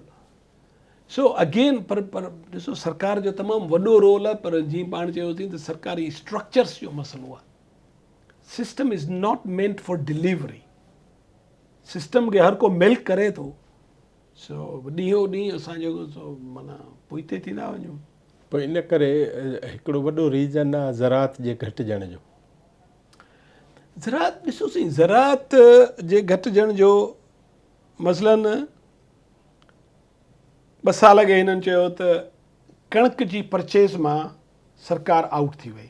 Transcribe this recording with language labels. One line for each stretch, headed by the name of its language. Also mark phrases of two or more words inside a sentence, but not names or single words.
Sindhi: सो अगेन पर ॾिसो, सरकार जो तमामु वॾो रोल आहे, पर जीअं पाण चयोसीं त सरकारी स्ट्रक्चर्स जो मसइलो आहे।
English: System is not meant for delivery.
Sindhi: सिस्टम खे हर को मिल्क करे थो। सो ॾींहों ॾींहुं असां जेको सो माना पुठिते थींदा वञूं। पोइ इन करे हिकिड़ो वॾो रीज़न आहे ज़राअत जे घटिजण जो। ज़राअत ॾिसोसीं, ज़राअत जे घटिजण जो मसलन 2 साल अॻे हिननि चयो त कणिक जी परचेज़ मां सरकार आउट थी वई।